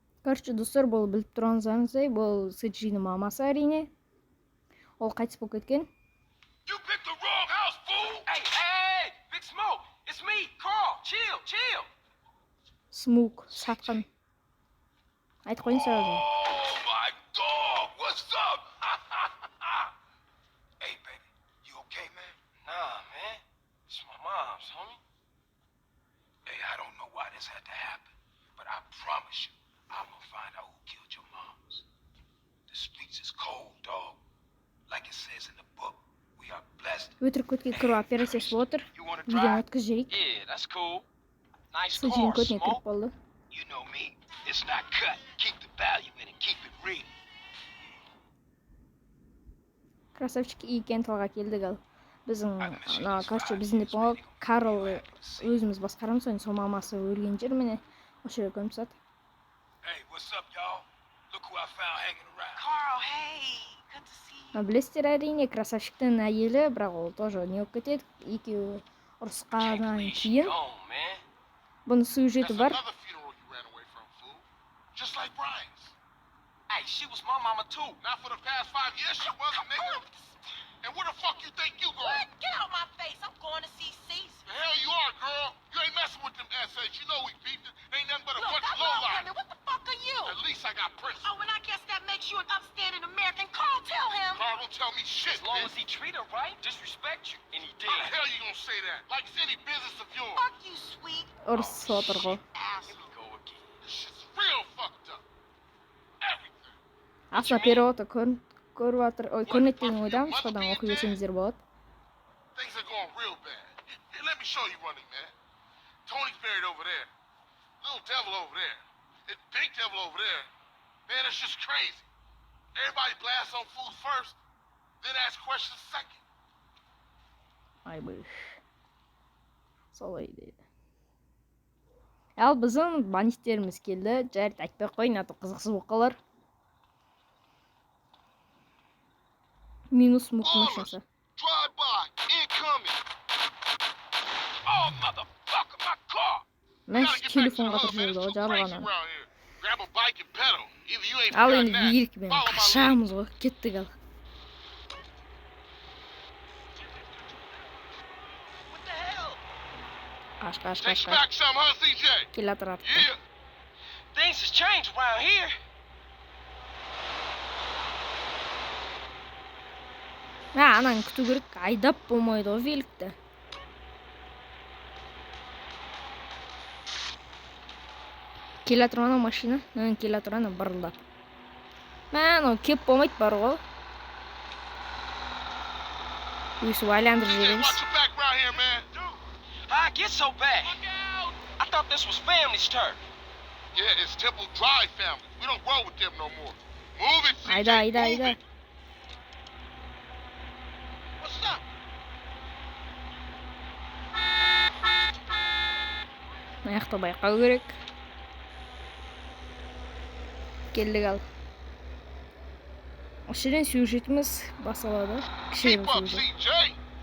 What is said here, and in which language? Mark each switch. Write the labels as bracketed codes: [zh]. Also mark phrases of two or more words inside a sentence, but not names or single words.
[kk] Короче, достар, бұл біліп тұрғаныңыздай, бұл Сэджинің мамасы әрине. Ол қайтыс болып кеткен. [en] You picked the wrong house, fool! Hey, Big Smoke, it's me, Carl. Chill. [kk] Смук, сатқын. Айтып қойын сразу. [en] Oh my dog! What's up? Hey, baby, you okay, man? Nah, man. It's my mom's, homie. Hey, I don't know why this had to happen, but I promise you, I'm gonna find out who killed your moms. The streets is cold, dog. Like it says in the book, we are blessed. [kk] Өтірік көтке кіру операциясы болып отыр. [en] You wanna [kk] Видеоны [en] drive? [kk] өткізіп жіберейік. [en] Yeah, that's cool. Nice [kk] Сэджин [en] car, [kk] көтіне кіріп [en] Smoke. [kk] болды. [en] You know me, it's not cut. Keep the value in it, keep it real. [kk] Красавчик и Кенталға келдік ал. Біздің, короче, біздің деп оңа Карл өзіміз басқарамыз, сол мамасы өлген жер міне. Осы жерге көміп тастады. [en] Hey, what's up, y'all? Look who I found hanging around. Carl, hey. Good to see you. [kk] Білесіздер әрине, красавчиктің әйелі, бірақ ол тоже не болып кетеді. Екеуі ұрысқаннан [en] Believe she [kk] кейін [en] gone, man. [kk] бұның сюжеті бар. [en] Another funeral you ran away from, fool. Just like Brian's. Hey, she was my mama too. Not for the past 5 years, she wasn't, nigga. And where the fuck you think you going? What? Get out my face. I'm going to see Caesar. The hell you are, girl. You ain't messing with them essays. You know we beefed it. Ain't nothing but a Look, bunch I of love lowlife. women. What the fuck are you? At least I got principles. Oh, and I guess that makes you an upstanding American. Carl, tell him. Carl, don't tell me shit, As long bitch. as he treat her right, disrespect you, and he How the did. hell you gonna say that? Like it's any business of yours. Fuck you, sweet [kk] Ұрысып отыр ғой. [en] Here asshole. we go again. This shit's real fucked up. Everything. [kk] Астына переводты көріп жатыр. Ой, көрінеді деген ойдамын. Содан оқи берсеңіздер болады. [en] Things are going real bad. Here, let me show you running, man. Tony's buried over there. Little devil over there. And big devil over there. Man, it's just crazy. Everybody blasts on food first, then ask questions second. [kk] Айбыш. Солай дейді. Ал біздің бандиттеріміз келді. Жарайды айтпай ақ қойын, а то қызықсыз болып қалар. Минус мук машинасы. [en] Drive by, incoming. Oh, motherfucker, my car. [kk] Мен [en] Gotta get back to the [kk] телефонға [en] hood, man. [kk] тұрып [en] It's too [kk] жүрді, [en] crazy [kk] жалғаны. [en] around here. Grab a bike and pedal. Either you ain't [kk] Ал [en] forgotten [kk] енді [en] that. [kk] ерік мен [en] Follow my lead. [kk] қашамыз ғой, кеттік ал. [en] What the hell? [kk] Қаш. [en] Take back some, huh, CJ? [kk] Келе жатыр артқа. [en] Yeah. Things has changed around here. [kk] Ананы күту керек, айдап болмайды ғой великті. Келе жатыр ана машина, келе жатыр ана бұрылдап. Анау кеп болмайды бар ғой. Өйсіп айландырып [en] CJ, [kk] жібереміз. [en] watch your back around here, man. How it get so bad? I thought this was family's turf. Yeah, it's Temple Drive family. We don't grow with them no more. Move it, CJ. [kk] Айда. [en] Move it. What's up? [kk] Аяқты байқау керек. Келдік ал. Осыдан сюжетіміз басылады. Кішігірім [en] Keep up, [kk] сюжет. [en] CJ.